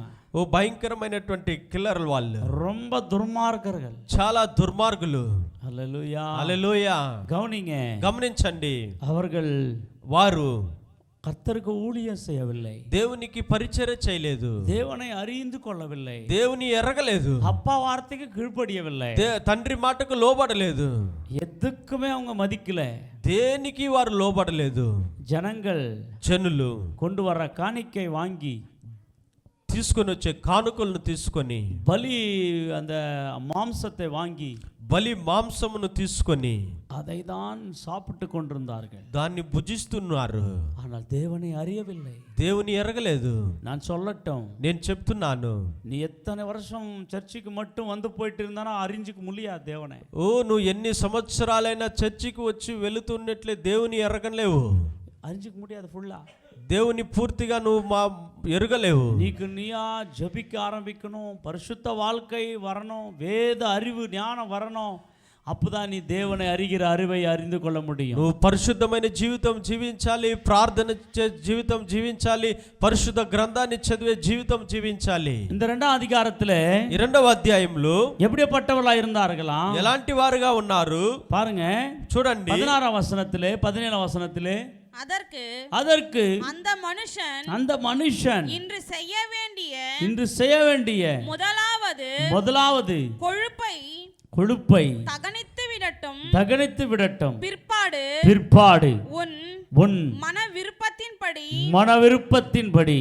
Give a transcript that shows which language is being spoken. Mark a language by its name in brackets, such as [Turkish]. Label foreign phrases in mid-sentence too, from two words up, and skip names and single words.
[Telugu] ఓ భయంకరమైనటువంటి కిల్లర్లు వాళ్ళు. [Tamil] ரொம்ப துர்மார்க்கர்கள். [Telugu] చాలా దుర్మార్గులు. [Tamil] ஹல்லேலூயா. [Telugu] హల్లెలూయా. [Tamil] கவனிங்க, [Telugu] గమనించండి, [Tamil] அவர்கள் [Telugu] వారు [Tamil] கர்த்தருக்கு ஊழியம் செய்யவில்லை, [Telugu] దేవునికి పరిచర్య చేయలేదు, [Tamil] தேவனை அறிந்து கொள்ளவில்லை, [Telugu] దేవుని ఎరగలేదు, [Tamil] அப்பா வார்த்தைக்கு கீழ்ப்படியவில்லை, [Telugu] తండ్రి మాటకు లోబడలేదు, [Tamil] எதுக்குமே அவங்க மதிக்கல. [Telugu] దేనికి వారు లోబడలేదు. [Tamil] ஜனங்கள் [Telugu] జనులు [Tamil] கொண்டு வர காணிக்கை வாங்கி [Telugu] తీసుకొని వచ్చే కానుకలను తీసుకొని, [Tamil] பலி அந்த மாம்சத்தை வாங்கி [Telugu] బలి మాంసమును తీసుకొని [Tamil] அதை தான் சாப்பிட்டு கொண்டிருந்தார்கள். [Telugu] దాన్ని భుజిస్తున్నారు, [Tamil] ஆனால் தேவனை அறியவில்லை. [Telugu] దేవుని ఎరగలేదు. [Tamil] நான் சொல்லட்டும், [Telugu] నేను చెప్తున్నాను, [Tamil] நீ எத்தனை வருஷம் சர்ச்சுக்கு மட்டும் வந்து போயிட்டு இருந்தானா அறிஞ்சுக்க முடியாது தேவனை. [Telugu] ఓ నువ్వు ఎన్ని సంవత్సరాలైనా చర్చికి వచ్చి వెళుతున్నట్లే దేవుని ఎరగలేవు, [Tamil] அறிஞ்சுக்க முடியாது ஃபுல்லா. [Telugu] దేవుని పూర్తిగా నువ్వు ఎరగలేవు. [Tamil] நீக்கு நீயா ஜபிக்க ஆரம்பிக்கணும், பரிசுத்த வாழ்க்கை வரணும், வேத அறிவு ஞானம் வரணும். அப்பதான் நீ தேவனை அறிகிற அறிவை அறிந்து கொள்ள முடியும். [Telugu] నువ్వు పరిశుద్ధమైన జీవితం జీవించాలి, ప్రార్థన జీవితం జీవించాలి, పరిశుద్ధ గ్రంథాన్ని చదివే జీవితం జీవించాలి. [Tamil] இந்த 2ஆம் அதிகாரத்துல [Telugu] 2వ అధ్యాయంలో [Tamil] எப்படிப்பட்டவர்களா இருந்தார்களா? [Telugu] ఎలాంటి వారుగా ఉన్నారు [Tamil] பாருங்க, [Telugu] చూడండి. [Tamil] 16ஆம் வசனத்திலே 17ஆம் வசனத்திலே அதற்கு அந்த மனுஷன் இன்று செய்ய வேண்டிய முதலாவது கொழுப்பை தகனித்து விடட்டும், பிற்பாடு உன் மன விருப்பத்தின்படி